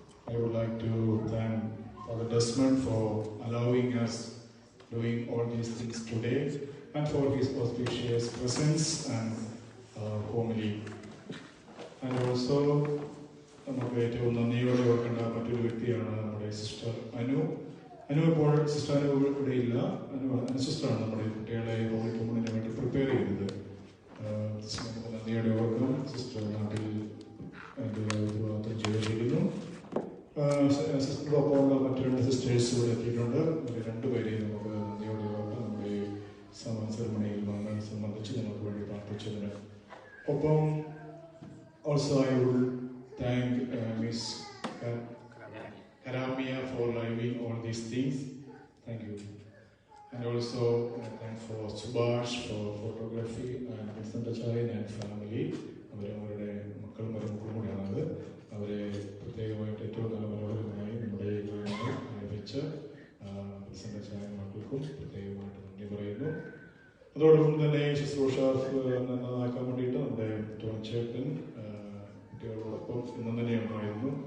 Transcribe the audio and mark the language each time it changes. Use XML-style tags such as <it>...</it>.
<en>I would like to thank Father Desmond for allowing us doing all these things today and for his auspicious presence and homily. And also,</en> <ml>നമുക്ക് ഏറ്റവും നന്ദിയോടെ ഓർക്കേണ്ട മറ്റൊരു വ്യക്തിയാണ് നമ്മുടെ sister Anu. ഇപ്പോൾ sister Anu ഇവിടെ ഇല്ല. അനു സിസ്റ്ററാണ് നമ്മുടെ കുട്ടികളെ ഹോളി കമ്മ്യൂണിന് വേണ്ടി പ്രിപ്പയർ ചെയ്തത്. നമുക്ക് നന്ദിയോടെ ഓർക്കണം. സിസ്റ്റർ നാട്ടിൽ ഉത്തരവാദിത്വം ചെയ്തിരിക്കുന്നു. സിസ്റ്ററോടൊപ്പമുള്ള മറ്റു 2 സിസ്റ്റേഴ്സ് ഇവിടെ എത്തിയിട്ടുണ്ട്. അവർ 2 പേരെയും നമുക്ക് നന്ദിയോടെ ഓർക്കാം. നമ്മുടെ സമാന സെറമണിയിൽ വന്ന് സംബന്ധിച്ച് നമുക്ക് വേണ്ടി പ്രാർത്ഥിച്ചതിന്.</ml> <en>ഒപ്പം also I would thank Miss Karamia for living all these things. Thank you. And also thank for Subhash for photography and Vincent Achayan and family.</en> <ml>അവരുടെ മക്കളും മരുമക്കളും കൂടിയാണത്. അവരെ പ്രത്യേകമായിട്ട് ഏറ്റവും നല്ല മനോഹരമായി നമ്മുടെ വെച്ച് വിൻസെന്റ് അച്ചായൻ മക്കൾക്കും പ്രത്യേകമായിട്ട് നന്ദി പറയുന്നു. അതോടൊപ്പം തന്നെ ശുശ്രൂഷ നന്നാക്കാൻ വേണ്ടിയിട്ട് നമ്മുടെ ടോൺചേട്ടൻ കുട്ടികളോടൊപ്പം ഇന്നും തന്നെ ഉണ്ടായിരുന്നു.</ml>